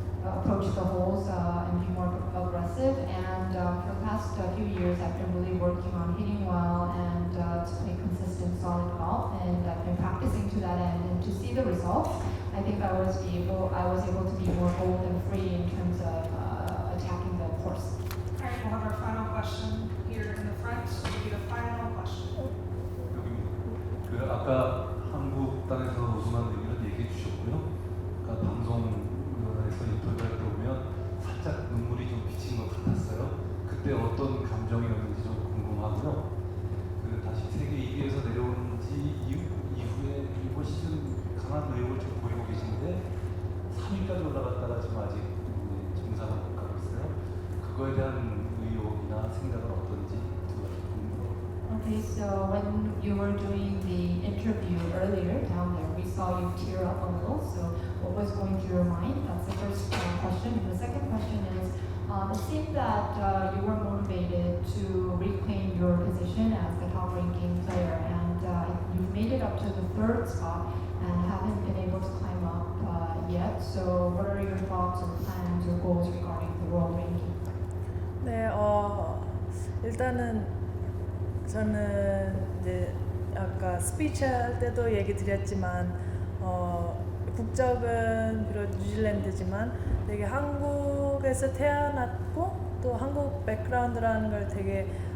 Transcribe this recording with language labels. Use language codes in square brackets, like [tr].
[en] Approach the holes and be more aggressive. And for the past few years, I've been really working on hitting well and to play consistent, solid golf. And I've been practicing to that end. And to see the results, I think I was able to be more bold and free in terms of attacking the course. All right, we'll have our final question here in the front. Will be the final question. [ko] 그 아까 한국 땅에서 우승한 얘기를 얘기해 주셨고요. 아까 방송에서 인터뷰할 때 보면 살짝 눈물이 좀 비친 것 같았어요. 그때 어떤 감정이었는지 좀 궁금하고요. 그 다시 세계 2위에서 내려온 지 이후에 이번 시즌 강한 의욕을 좀 보이고 계신데 3위까지 올라갔다가 지금 아직 정상을 못 가고 있어요. 그거에 대한 의욕이나 생각은 어떤지 궁금해요. [en] Okay, so when you were doing the interview earlier down there, we saw you tear up a little. So what was going through your mind? That's the first question. And the second question is, it seemed that you were motivated to reclaim your position as the top ranking player, and you've made it up to the third spot and haven't been able to climb up yet. So what are your thoughts or plans or goals regarding the world ranking? [ko] 네, 일단은 저는 이제 아까 스피치 할 때도 얘기 드렸지만 국적은 비록 뉴질랜드지만 되게 한국에서 태어났고 또 한국 백그라운드라는 걸 되게